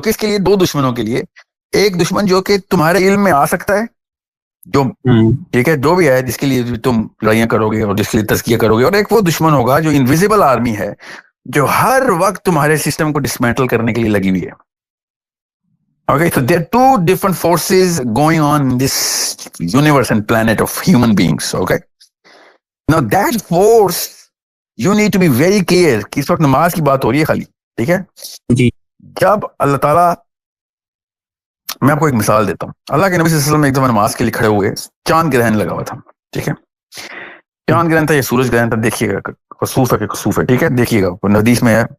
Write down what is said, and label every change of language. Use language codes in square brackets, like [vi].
[ur] کس کے لیے؟ دو دشمنوں کے لیے. ایک دشمن جو کہ تمہارے علم میں آ سکتا ہے, جو ٹھیک ہے جو بھی ہے, جس کے لیے تم لڑائیاں کرو گے اور جس کے لیے تزکیہ کرو گے. اور ایک وہ دشمن ہوگا جو انویزیبل آرمی ہے, جو ہر وقت تمہارے سسٹم کو ڈسمینٹل کرنے کے لیے لگی ہوئی ہے. [en] Okay, so there are two different forces going on in this universe and planet of human beings. Okay, now that force you need to be very clear [ur] کہ اس وقت نماز کی بات ہو رہی ہے خالی, ٹھیک ہے جی. جب اللہ تعالیٰ, میں آپ کو ایک مثال دیتا ہوں. اللہ کے نبی صلی اللہ علیہ وسلم ایک دفعہ نماز کے لیے کھڑے ہوئے, چاند گرہن لگا ہوا تھا, ٹھیک ہے, چاند گرہن تھا یا سورج گرہن تھا, دیکھیے گا, خسوف ہے کہ خسوف ہے, ٹھیک ہے, دیکھیے گا, حدیث میں ہے.